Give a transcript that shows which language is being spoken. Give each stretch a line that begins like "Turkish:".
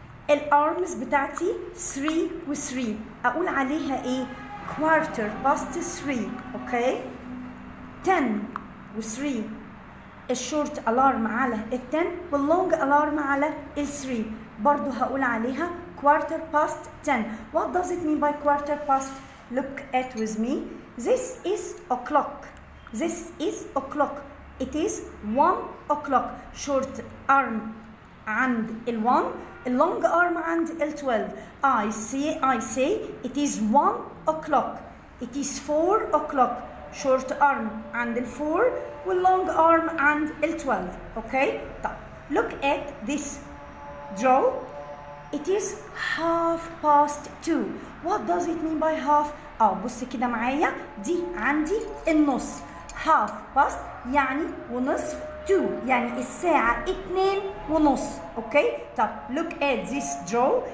Arabic: الارمز بتاعتي 3 و 3 أقول عليها إيه؟
English: quarter past 3. Okay?
Arabic: 10 و 3 الشورت الارم على ال 10 واللونج الارم على ال 3 برضو هقول عليها
English: quarter past 10. What does it mean by quarter past? Look at with me. This is o'clock. This is o'clock. It is 1 o'clock. Short arm
Arabic: عند ال 1
English: long arm عند ال 12. I say it is 1 o'clock. It is 4 o'clock. Short arm
Arabic: عند ال 4
English: والlong arm عند ال 12. Okay?
Arabic: طب
English: look at this draw. It is 2:30. What does it mean by half?
Arabic: بص كده معايا دي عندي النص.
English: half past
Arabic: يعني ونصف 2 يعني الساعة 2:30.
English: Okay طب look at this draw.